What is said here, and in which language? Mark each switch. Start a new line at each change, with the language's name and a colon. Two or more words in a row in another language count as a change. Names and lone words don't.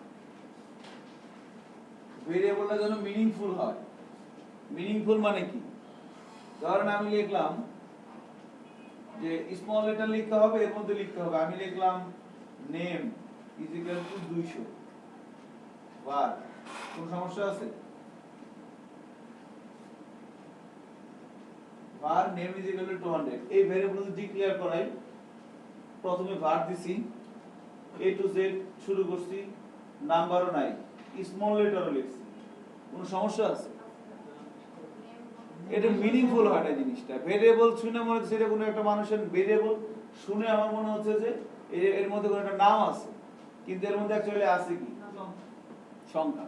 Bangla: ভেরিয়েবলটা যেন মিনিংফুল হয়। মিনিংফুল মানে কি? ধরেন আমি লিখলাম যে
English: small letter
Bangla: লিখতে হবে, এর মধ্যে লিখতে হবে আমি লিখলাম
English: name is equal to 200 var.
Bangla: কোন সমস্যা আছে?
English: var name is equal to 200
Bangla: এই ভেরিয়েবল যদি ডিক্লেয়ার করাই, প্রথমে var দিছি, a to z শুরু করছি, নাম্বারও নাই, স্মল লেটারও লিখছি, কোন সমস্যা আছে? এটা মিনিংফুল হয় না জিনিসটা। ভেরিয়েবল শুনে মনে হচ্ছে এটা কোনো একটা মানুষের ভেরিয়েবল শুনে আমার মনে হচ্ছে যে এর মধ্যে কোনো একটা নাম আছে, কিন্তু এর মধ্যে অ্যাকচুয়ালি আছে কি সংখ্যা।